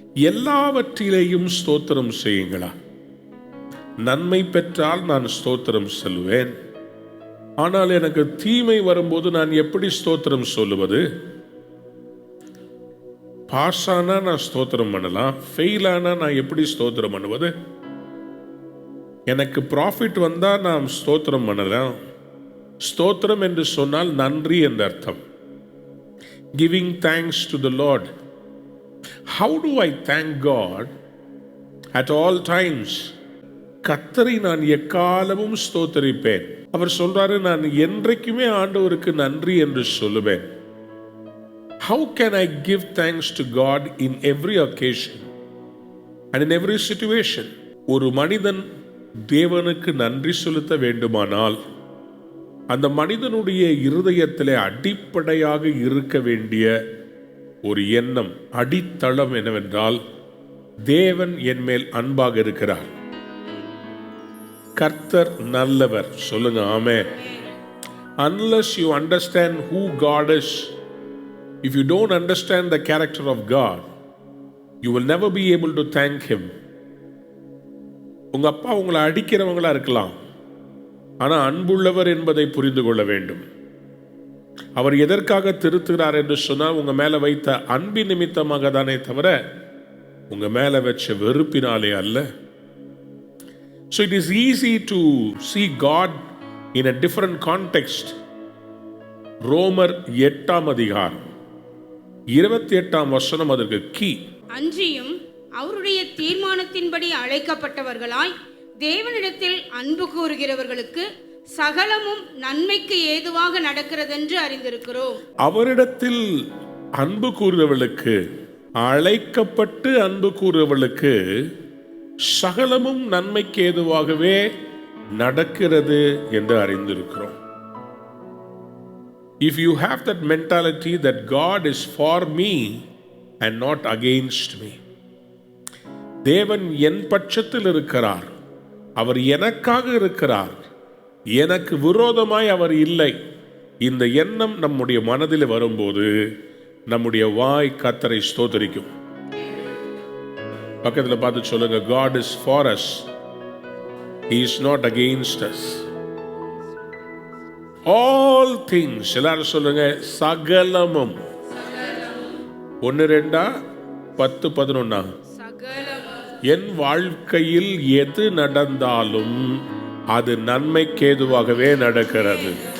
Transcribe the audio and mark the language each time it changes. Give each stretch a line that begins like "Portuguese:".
Tamil: எல்லாவற்றிலேயும் ஸ்தோத்திரம் செய்யுங்களா? நன்மை பெற்றால் நான் ஸ்தோத்திரம் சொல்லுவேன், ஆனால் எனக்கு தீமை வரும்போது நான் எப்படி ஸ்தோத்திரம் சொல்லுவது? பாஸ் ஆனா நான் ஸ்தோத்திரம் பண்ணலாம், ஃபெயில் ஆனா நான் எப்படி ஸ்தோத்திரம் பண்ணுவது? எனக்கு ப்ராஃபிட் வந்தா நான் ஸ்தோத்திரம் பண்ணலாம். ஸ்தோத்திரம் என்று சொன்னால் நன்றி என்ற அர்த்தம்.
English: Giving thanks to the Lord. How do I thank God at all times?
Tamil: கர்த்தரை நான் எக்காலமும் ஸ்தோத்தரிப்பேன். அவர் சொல்றாரு, நான் என்றைக்குமே ஆண்டவருக்கு நன்றி என்று சொல்லுவேன்.
English: How can I give thanks to God in every occasion and in every situation?
Tamil: ஒரு மனிதன் தேவனுக்கு நன்றி செலுத்த வேண்டுமானால் அந்த மனிதனுடைய இருதயத்திலே அடிப்படையாக இருக்க வேண்டிய ஒரு எண்ணம், அடித்தளம் என்னவென்றால், தேவன் என் மேல் அன்பாக இருக்கிறார், கர்த்தர் நல்லவர். சொல்லுங்க ஆமென்.
English: Unless you understand who God is, if you don't understand the character of God, you will never be able to thank him.
Tamil: உங்க அப்பா உங்களை அடிக்கிறவங்களா இருக்கலாம், ஆனால் அன்புள்ளவர் என்பதை புரிந்து கொள்ள வேண்டும். அவர் எதற்காக திருத்துகிறார் என்று சொன்னால், உங்க மேல வைத்த அன்பின் நிமித்தமாக தானே தவிர உங்க மேல வச்ச வெறுப்பினாலே அல்ல.
English: So it is easy to see God in a different context.
Tamil: ரோமர் 8ஆம் அதிகாரம் 28ஆம் வசனம் அதற்கு கீ. அன்றியும் அவருடைய தீர்மானத்தின்படி அழைக்கப்பட்டவர்களாய் தேவனிடத்தில் அன்பு கூறுகிறவர்களுக்கு சகலமும் நன்மைக்கு ஏதுவாக நடக்கிறதென்று அறிந்திருக்கிறோம். அவரிடத்தில் அன்பு கூறுகிறவர்களுக்கு, அழைக்கப்பட்டு அன்பு கூறுகிறவர்களுக்கு சகலமும் நன்மைக்கு ஏதுவாகவே நடக்கிறது என்று அறிந்திருக்கிறோம்.
English: If you have that mentality that God is for me and not against me,
Tamil: தேவன் என் பட்சத்தில் இருக்கிறார், அவர் எனக்காக இருக்கிறார், எனக்கு விரோதமாய் அவர் இல்லை, இந்த எண்ணம் நம்முடைய மனதில் வரும்போது நம்முடைய வாய் கர்த்தரை ஸ்தோத்திரிக்கும். பக்கத்தில் பார்த்து சொல்லுங்க,
English: God is for us, He is not against us. All things,
Tamil: எல்லாரும் சொல்லுங்க, சகலமும். 1-2-10-11. என் வாழ்க்கையில் எது நடந்தாலும் அது நன்மைக்கேதுவாகவே நடக்கிறது.